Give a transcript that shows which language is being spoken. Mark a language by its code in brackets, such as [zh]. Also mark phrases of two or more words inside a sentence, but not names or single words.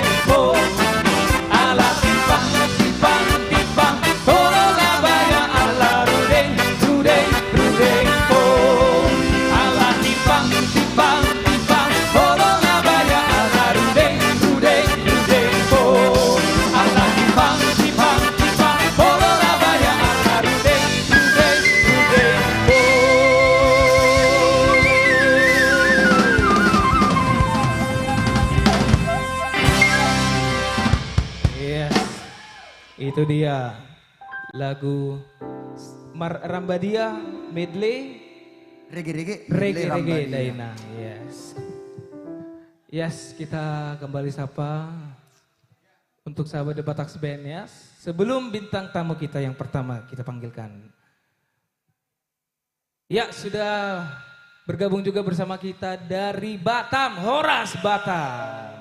[bbc] po ala timbang timbang timbang Boro labaya ala rudeng rudeng rudeng po ala timbang timbang timbang Boro labaya ala rudeng rudeng rudeng po ala timbang timbang timbang Boro labaya ala rudeng rudeng rudeng po. [id] Yes, itu dia lagu Rambadia medley Reggae reggae. reggae reggae Rambadia. Daina. Yes, kita kembali sapa untuk sahabat The Batax Band ya. Sebelum bintang tamu kita yang pertama kita panggilkan. Ya, sudah bergabung juga bersama kita dari Batam, Horas Batam.